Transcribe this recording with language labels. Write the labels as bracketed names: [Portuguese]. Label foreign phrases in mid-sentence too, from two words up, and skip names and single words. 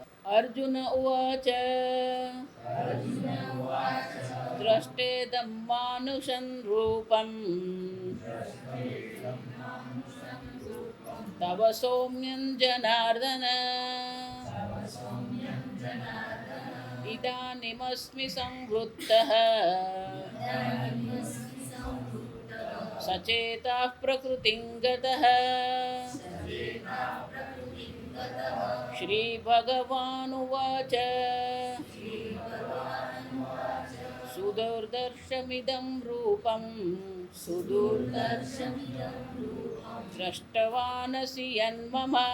[Sanskrit] अर्जुन उवाच द्रष्टेदं मानुषं रूपं तव सौम्यं जनार्दन इदानीमस्मि संवृत्तः सचेता प्रकृतिं गतः श्री भगवानुवाच सुदुर्दर्शमिदं रूपं दृष्टवानसि यन्मम